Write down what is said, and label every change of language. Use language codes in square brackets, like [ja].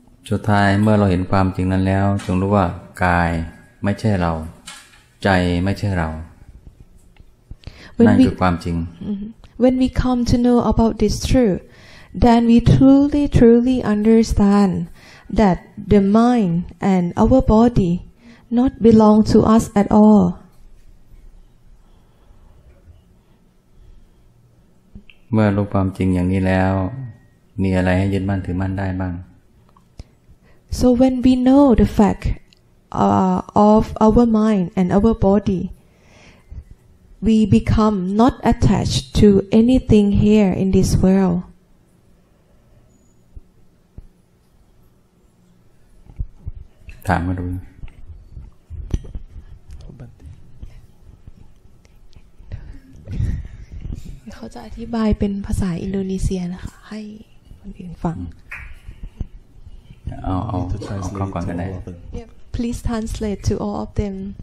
[th] สุดท้ายเมื่อเราเห็นความจริงนั้นแล้วจงรู้ว่ากายไม่ใช่เราใจไม่ใช่เรานั่นคือความจริง [en] When we come to know about this truth, then we truly understand that the mind and our body not belong to us at all. [th] เมื่อรู้ความจริงอย่างนี้แล้วมีอะไรให้ยึดมั่นถือมั่นได้บ้าง [en] So when we know the fact of our mind and our body, we become not attached to anything here in this world. [th] ถามมาดู เขาจะอธิบายเป็นภาษาอินโดนีเซียนะคะให้คนอื่นฟัง เอาเข้าก่อนก็ได้ [en] Yeah, please translate to all of them.